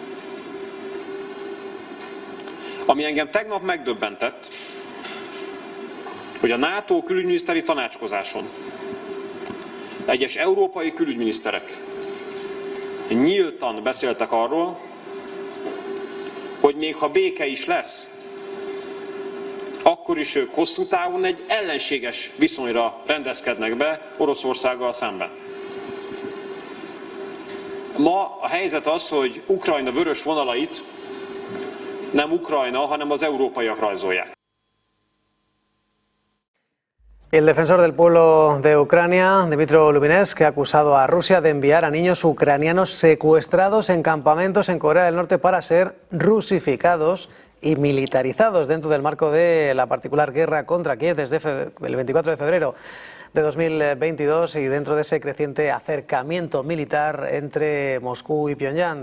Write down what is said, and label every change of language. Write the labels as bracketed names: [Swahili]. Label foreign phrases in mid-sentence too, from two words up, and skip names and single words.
[Hungarian] Ami engem tegnap megdöbbentett, hogy a NATO külügyminiszteri tanácskozáson egyes európai külügyminiszterek nyíltan beszéltek arról, hogy még ha béke is lesz, akkor is ők hosszú távon egy ellenséges viszonyra rendezkednek be Oroszországgal szemben. Ma a helyzet az, hogy Ukrajna vörös vonalait nem Ukrajna, hanem az európaiak rajzolják. [Spanish] El defensor del pueblo de Ucrania, Dmytro Lubinets, ha acusado a Rusia de enviar a niños ucranianos secuestrados en campamentos en Corea del Norte para ser rusificados y militarizados dentro del marco de la particular guerra contra Kiev desde el 24 de febrero de 2022 y dentro de ese creciente acercamiento militar entre Moscú y Pyongyang.